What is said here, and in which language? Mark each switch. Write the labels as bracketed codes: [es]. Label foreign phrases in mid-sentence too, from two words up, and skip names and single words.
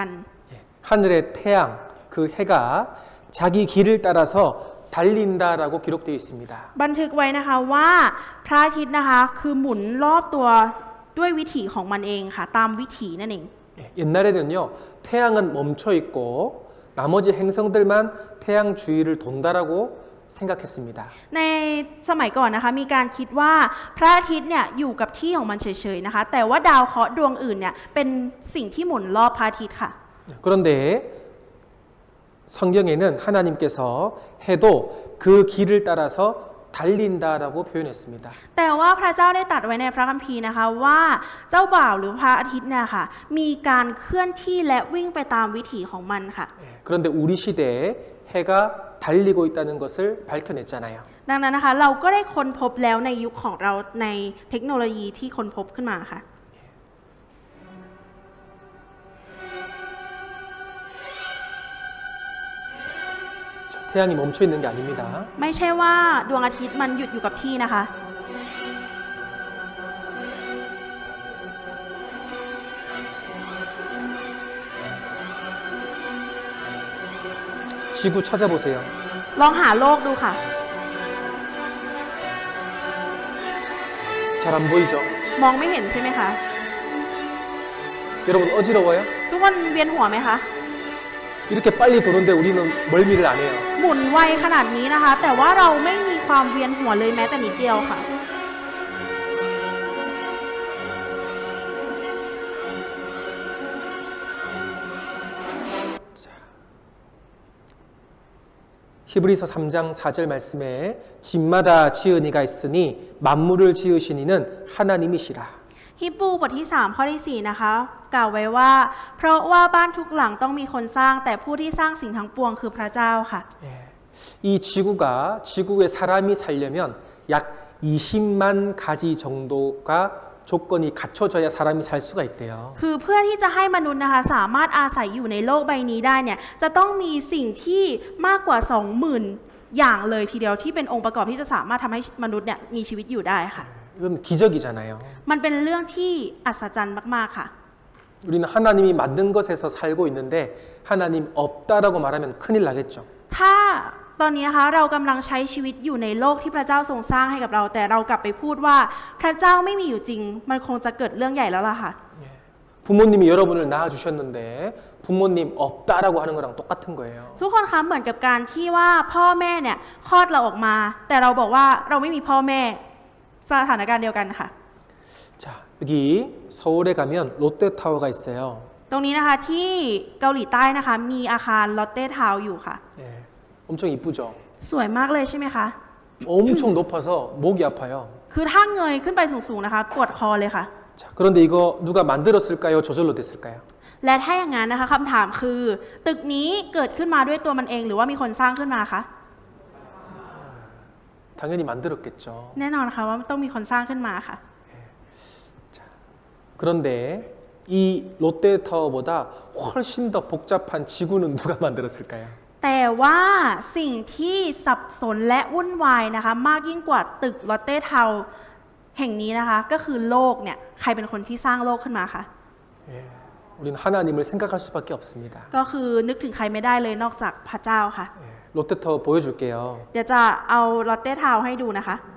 [ko] 하늘의 태양, 그 해가 자기 길을 따라서 달린다라고 기록되어 있습니다. [th] บันทึกไว้นะคะว่าพระอาทิตย์นะคะคือหมุนรอบตัวด้วยวิถีของมันเองค่ะตามวิถีนั่นเอง [ko] 옛날에는요 태양은 멈춰 있고 나머지 행성들만 태양 주위를 돈다라고 생각했습니다. [th] ในสมัยก่อนนะคะมีการคิดว่าพระอาทิตย์เนี่ยอยู่กับที่ของมันเฉยๆนะคะแต่ว่าดาวเคราะห์ดวงอื่นเนี่ยเป็นสิ่งที่หมุนรอบพระอาทิตย์ค่ะ [ko] 그런데 성경에는 하나님께서 해도 그 길을 따라서 달린다라고 표현했습니다. [th] แต่ว่าพระเจ้าได้ตรัสไว้ในพระคัมภีร์นะคะว่าเจ้าบ่าวหรือพระอาทิตย์เนี่ยค่ะมีการเคลื่อนที่และวิ่งไปตามวิถีของมันค่ะ [ko] 그런데 우리 시대에 해가 달리고 있다는 것을 밝혀냈잖아요. [th] ดังนั้นนะคะเราก็ได้ค้นพบแล้วในยุคของเราในเทคโนโลยีที่ค้นพบขึ้นมาค่ะ [ko] 태양이 멈춰 있는 게 아닙니다. [th] ไม่ใช่ว่าดวงอาทิตย์มันหยุดอยู่กับที่นะคะ [ko] 지구 찾아보세요. [th] ลองหาโลกดูค่ะ [ko] 잘 안 보이죠? [th] มองไม่เห็นใช่ไหมคะ [ko] 여러분 어지러워요? [th] ทุกคนเวียนหัวไหมคะ [ko] 이렇게 빨리 도는데 우리는 멀미를 안 해요. [th] หมุนไวขนาดนี้นะคะ แต่ว่าเราไม่มีความเวียนหัวเลยแม้แต่นิดเดียวค่ะ [ko] 히브리서 3장 4절 말씀에 집마다 지은 이가 있으니 만물을 지으신 이는 하나님이시라. [th] ฮิบรูบทที่ 3 ข้อที่ 4 นะคะ กล่าวไว้ว่า เพราะว่าบ้านทุกหลังต้องมีคนสร้างแต่ผู้ที่สร้างสิ่งทั้งปวงคือพระเจ้าค่ะ [ko] 이 지구에 사람이 살려면 약 20만 가지 정도가 조건이 갖춰져야 사람이 살 수가 있대요. [th] คือเพื่อที่จะให้มนุษย์นะคะสามารถอาศัยอยู่ในโลกใบนี้ได้เนี่ยจะต้องมีสิ่งที่มากกว่า 20,000 อย่างเลยทีเดียวที่เป็นองค์ประกอบที่จะสามารถทำให้มนุษย์เนี่ยมีชีวิตอยู่ได้ค่ะ [ko] 이건 기적이잖아요. [th] มันเป็นเรื่องที่อัศจรรย์มากๆค่ะ [ko] 우리는 하나님이 만든 것에서 살고 있는데 하나님 없다라고 말하면 큰일 나겠죠. [th] ถ้าตอนนี้นะคะเรากำลังใช้ชีวิตอยู่ในโลกที่พระเจ้าทรงสร้างให้กับเราแต่เรากลับไปพูดว่าพระเจ้าไม่มีอยู่จริงมันคงจะเกิดเรื่องใหญ่แล้วล่ะค่ะ [ko] 부모님이 여러분을 낳아주셨는데 부모님 없다라고 하는 거랑 똑같은 거예요. [th] ทุกคนคะเหมือนกับการที่ว่าพ่อแม่เนี่ยคลอดเราออกมาแต่เราบอกว่าเราไม่มีพ่อแม่สถานการณ์เดียวกันค่ะ [ko] 자, 여기 서울에 가면 롯데타워가 있어요. [th] ตรงนี้นะคะที่เกาหลีใต้นะคะมีอาคารลอตเต้ทาวน์อยู่ค่ะ [ko] 예, 엄청 이쁘죠. [th] สวยมากเลยใช่ไหมคะ [ko] 엄청 높아서 목이 아파요. [th] คือถ้าเงยขึ้นไปสูงๆนะคะปวดคอเลยค่ะ [ko] 자, 그런데 이거 누가 만들었을까요? 저절로 됐을까요? [th] และถ้าอย่างนั้นนะคะคำถามคือตึกนี้เกิดขึ้นมาด้วยตัวมันเองหรือว่ามีคนสร้างขึ้นมาคะ [ko] 당연히 만들었겠죠. [th] แน่นอนค่ะว่าต้องมีคนสร้างขึ้นมาค่ะ [ko] 그런데 이 롯데타워보다 훨씬 더 복잡한 지구는 누가 만들었을까요? [th] แต่ว่าสิ่งที่สับสนและวุ่นวายนะคะมากยิ่งกว่าตึกลอตเต้ทาวน์แห่งนี้นะคะก็คือโลกเนี่ยใครเป็นคนที่สร้างโลกขึ้นมาคะ [ko] 예, 우리는 하나님을 생각할 수밖에 없습니다. [th] ก็คือนึกถึงใครไม่ได้เลยนอกจากพระเจ้าค่ะ [ko] 예, 롯데타워 보여줄게요. [th] เดี๋ยวจะเอาลอตเต้ทาวน์ให้ดูนะคะ